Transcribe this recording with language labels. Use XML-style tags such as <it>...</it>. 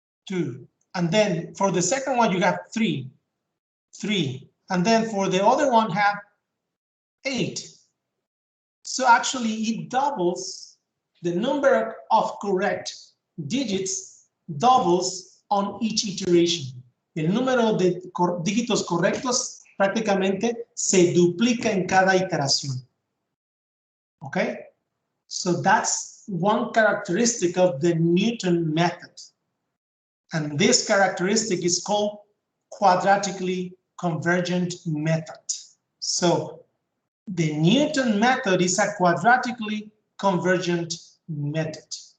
<en>And then for the second one, you have 3. And then for the other one, have 8. So actually, it doubles the number of correct digits, doubles on each iteration.</en> <es>El número de dígitos correctos prácticamente se duplica en cada iteración.</es> <en>Okay? So that's one characteristic of the Newton method. And this characteristic is called quadratically convergent method. So the Newton method is a quadratically convergent method.</en>